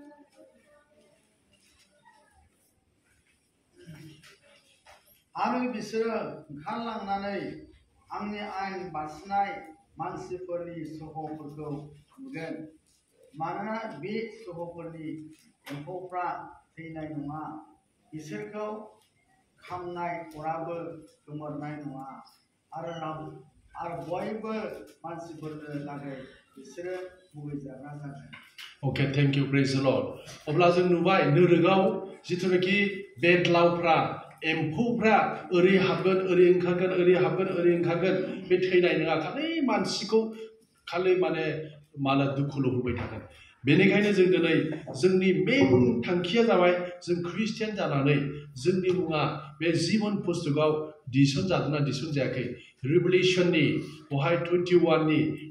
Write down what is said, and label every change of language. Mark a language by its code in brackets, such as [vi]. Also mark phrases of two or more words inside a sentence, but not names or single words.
[brx] आरो बिसोरो ओंखारलांनानै आंनि आयेन बारसिनाय मानसिफोरनि सह'फोरखौ नुगोन मानोना बे सह'फोरनि एम्फौफ्रा थैनाय नङा बिसोरखौ खामनाय अराबो गोमोरनाय नङा आरो बयबो मानसिफोरनो लागै बिसोरो मुगैजाग्रा जागोन [en] Okay, thank you, praise the Lord. [brx] अब्ला जों नुबाय नोरोगाव जिथुनाखि बेदलावफ्रा एम्फौफ्रा ओरै हाबगोन ओरै ओंखारगोन बे थैनाय नङा खालि मानसिखौ खालि माने दुखुल' होबाय थागोन बेनिखायनो जों दिनै जोंनि मेन थांखिया जाबाय जों ख्रिस्टियान जानानै जोंनि मुङा बे जीवन पुस्तकाव दिसनजादोंना दिसनजायाखै रिभेलेसननि बहाय 21 नि